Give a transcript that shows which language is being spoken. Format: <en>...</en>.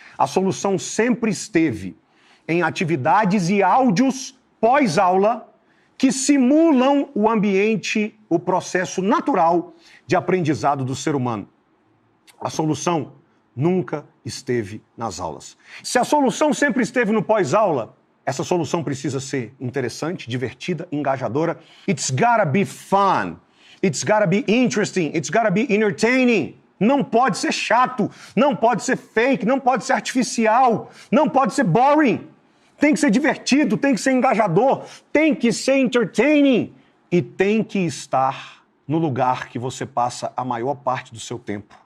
<pt>A solução sempre esteve em atividades e áudios pós-aula que simulam o ambiente, o processo natural de aprendizado do ser humano. A solução nunca esteve nas aulas. Se a solução sempre esteve no pós-aula, essa solução precisa ser interessante, divertida, engajadora.</pt> <en>It's gotta be fun. It's gotta be interesting. It's gotta be entertaining.</en> <pt>Não pode ser chato, não pode ser fake, não pode ser artificial, não pode ser boring. Tem que ser divertido, tem que ser engajador, tem que ser entertaining e tem que estar no lugar que você passa a maior parte do seu tempo.</pt>